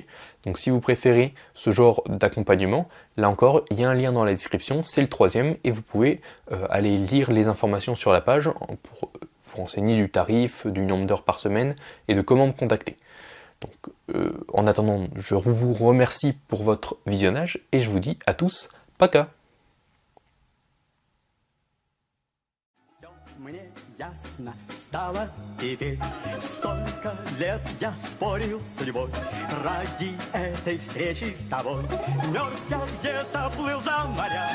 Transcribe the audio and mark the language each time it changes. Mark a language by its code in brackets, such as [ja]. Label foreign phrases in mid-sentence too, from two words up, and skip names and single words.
[fr] Donc si vous préférez ce genre d'accompagnement, là encore, il y a un lien dans la description, c'est le troisième, et vous pouvez aller lire les informations sur la page pour vous renseigner du tarif, du nombre d'heures par semaine, et de comment me contacter. Donc en attendant, je vous remercie pour votre visionnage, et je vous dis à tous, [ru] пока! Мне ясно стало теперь. Столько лет я спорил с судьбой ради этой встречи с тобой. Мерз я где-то, плыл за моря.